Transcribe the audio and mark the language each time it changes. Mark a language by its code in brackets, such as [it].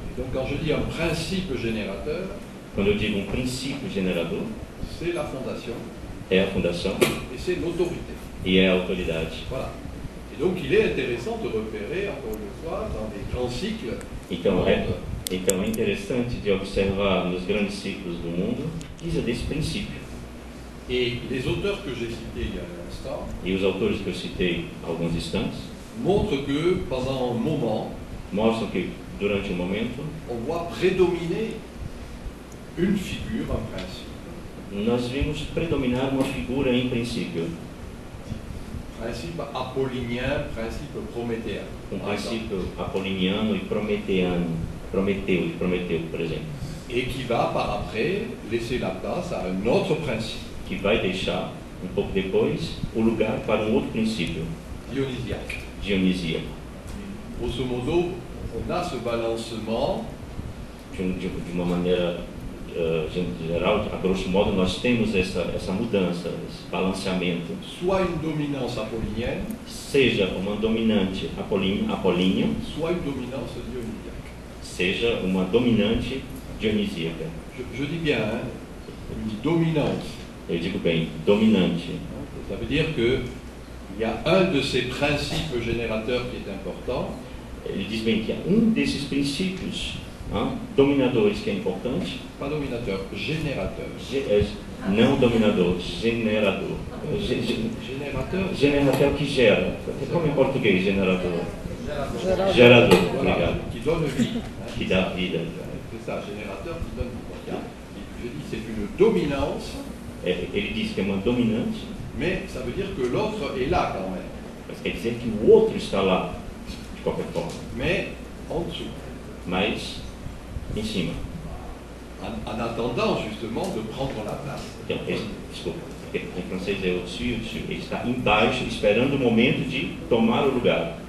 [fr] Et donc quand je dis un principe générateur. [pt] Quando eu digo princípio generador. [fr] C'est la fondation. [pt] É a fundação. [fr] Et c'est l'autorité. [pt] E é a autoridade. [fr] Voilà. Et donc il est intéressant de repérer, encore une fois, dans les grands cycles. [pt] Então é interessante de observar nos grandes ciclos do mundo precisa desse princípio. [fr] Et les auteurs que j'ai cités il y a un instant. [pt] E os autores que eu citei há alguns instantes [fr] montrent que pendant un moment. [pt] Mostram que durante um momento, [fr] on voit prédominer une figure, un principe. [pt] nós vimos predominar uma figura em princípio. [fr] Principe apollinien, principe prométhéen. Par exemple. [pt] Princípio apoliniano e prometeano. Prometeu, por exemplo. [fr] Et qui va par après laisser la place à un autre principe, [pt] Que vai deixar, um pouco depois, o lugar para um outro princípio, [fr] dionysiaque. [pt] dionisíaco. [fr] Grosso modo, on a ce balancement [pt] De uma maneira geral, a grosso modo, nós temos essa mudança, esse balanceamento. [fr] soit une dominance apollinienne, [pt] Seja uma dominante apolínea, [fr] soit une dominance dionysiaque. [pt] seja uma dominante dionisíaca. [fr] Je dis bien, hein, une dominance. [pt] Eu digo bem, dominante. [fr] Ça veut dire qu'il y a un de ces principes générateurs qui est important, [pt] Ele diz bem que há desses princípios dominadores que é importante, [fr] pas dominateur, générateur. [pt] não dominador, generador. [fr] Générateur, [pt] Generador que gera. Como em português, generador? Gerador, [fr] voilà, [pt] obrigado. [fr] qui donne vie. Hein. [pt] Que dá vida. [fr] C'est ça, générateur qui donne vie. Je dis c'est une dominance, [pt] Ele diz que é uma dominante, [fr] mais ça veut dire que l'autre est là quand même, [pt] mas quer dizer que o outro está lá, de qualquer forma. [fr] mais en dessous, [pt] Mas em cima. [fr] en attendant justement de prendre la place. [pt] Então, desculpa, em francês é au-dessus, ele está embaixo, esperando o momento de tomar o lugar.